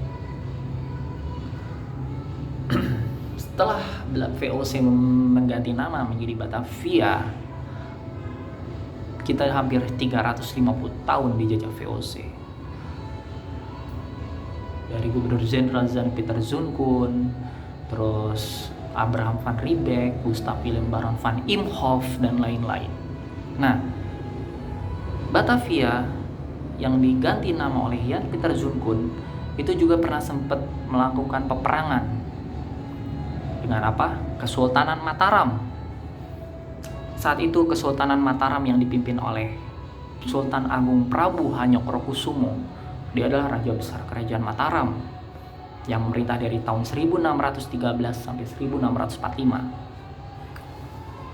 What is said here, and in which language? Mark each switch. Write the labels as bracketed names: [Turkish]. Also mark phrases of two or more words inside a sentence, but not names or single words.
[Indonesian] Setelah VOC mengganti nama menjadi Batavia, kita hampir 350 tahun dijajah VOC. Dari Gubernur Jenderal Jan Pieter Zoon-Koon, terus Abraham van Riebeeck, Gustav Willem Baron van Imhoff, dan lain-lain. Nah, Batavia yang diganti nama oleh Jan Pieter Zoon-Koon itu juga pernah sempat melakukan peperangan dengan apa? Kesultanan Mataram. Saat itu Kesultanan Mataram yang dipimpin oleh Sultan Agung Prabu Hanyokrokusumo, dia adalah raja besar kerajaan Mataram yang memerintah dari tahun 1613 sampai 1645.